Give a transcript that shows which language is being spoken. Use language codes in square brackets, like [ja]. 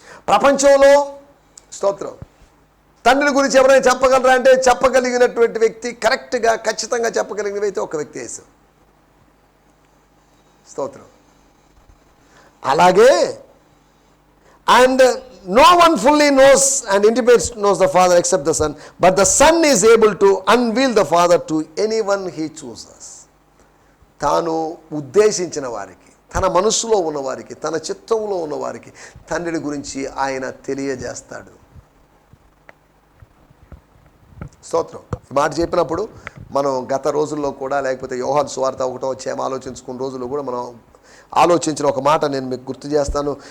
[te] ప్రపంచంలో స్తోత్రం తండ్రిని గురించి ఎవరైనా చెప్పగలరా అంటే చెప్పగలిగినటువంటి వ్యక్తి, కరెక్ట్గా ఖచ్చితంగా చెప్పగలిగిన వ్యక్తి ఒక వ్యక్తి యేసు. స్తోత్రం. అలాగే and [en] no one fully knows and intimately knows the Father except the Son, but the Son is able to unveil the Father to anyone he chooses. [te] తాను ఉద్దేశించిన వారికి, తన మనస్సులో ఉన్నవారికి, తన చిత్తంలో ఉన్నవారికి తండ్రిని గురించి ఆయన తెలియజేస్తాడు. స్తోత్రం. ఈ మాట చెప్పినప్పుడు మనం గత రోజుల్లో కూడా, లేకపోతే యోహాను సువార్త 1వ అధ్యాయం ఆలోచించుకున్న రోజుల్లో కూడా మనం ఆలోచించిన ఒక మాట నేను మీకు గుర్తు చేస్తాను.